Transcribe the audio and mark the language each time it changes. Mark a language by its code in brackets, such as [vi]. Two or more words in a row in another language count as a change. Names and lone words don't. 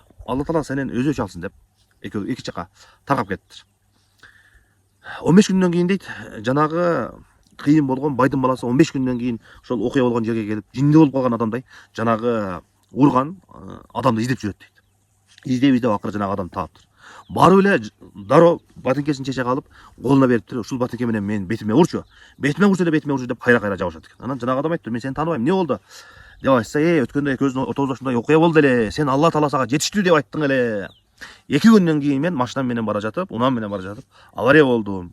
[kk] Алла Таала сенен өзі өч алсын деп екі жаққа тарқап кетті. 15 күннен кейін дейді, жаңағы қиын болған байдың баласы 15 күннен кейін сол оқиға болған жерге келіп, жинді болып қалған адамдай жаңағы ұрған адамды іздеп жүреді дейді. Іздеп ақыры жаңағы адам тапты. [ky] Барып эле дароо батинкесин чече калып, колуна берип туруп, ушул батинке менен мен бетиме урчу. Бетиме урчу деп кайра жабышат экен. Анан жанагы адам айтты: "Мен сени тааныбайм, эмне болду?" деп айтса, өткөндө экөөбүздүн ортобузда ушундай окуя болду эле. Сен Алла Таала сага жетиштүү деп айттың эле. 2 күндөн кийин мен машинам менен бара жатып, унам менен бара жатып, авария болдум.